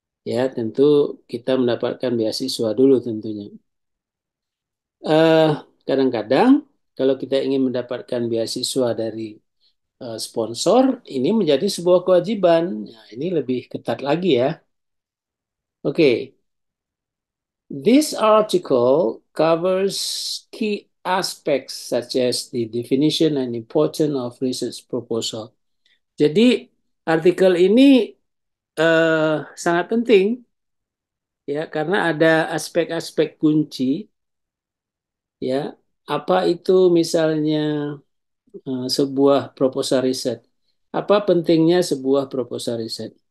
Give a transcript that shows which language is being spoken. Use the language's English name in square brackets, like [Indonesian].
[Indonesian] Ya, tentu kita mendapatkan beasiswa dulu tentunya. Eh, Kadang-kadang kalau kita ingin mendapatkan beasiswa dari sponsor, ini menjadi sebuah kewajiban. Nah, ini lebih ketat lagi ya. [English] Oke, this article covers key aspects such as the definition and importance of research proposal. [Indonesian] Jadi artikel ini sangat penting ya karena ada aspek-aspek kunci ya. Apa itu misalnya sebuah proposal riset? Apa pentingnya sebuah proposal riset?